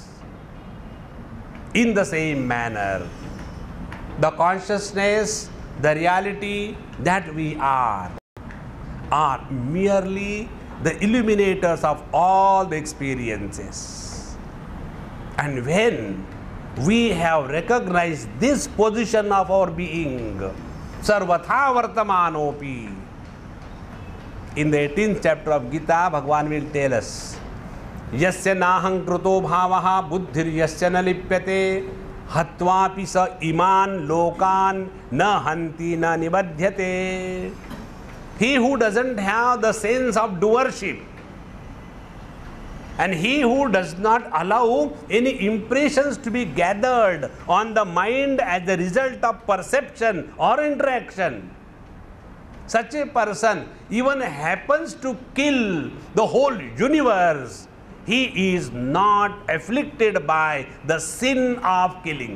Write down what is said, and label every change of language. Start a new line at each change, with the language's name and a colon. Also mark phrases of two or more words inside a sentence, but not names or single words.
English: In the same manner, the consciousness, the reality that we are merely the illuminators of all the experiences. And when we have recognized this position of our being,
Sanskrit: सर्वथा वर्तमानोऽपि,
English: in the 18th chapter of Gita, Bhagavan will tell us,
Sanskrit: यस्य नाहं कृतो भावो बुद्धिर्यस्य न लिप्यते हत्वापि स इमान् लोकान् न हन्ति न निबध्यते.
English: He who doesn't have the sense of doership, and he who does not allow any impressions to be gathered on the mind as the result of perception or interaction, such a person even happens to kill the whole universe, he is not afflicted by the sin of killing.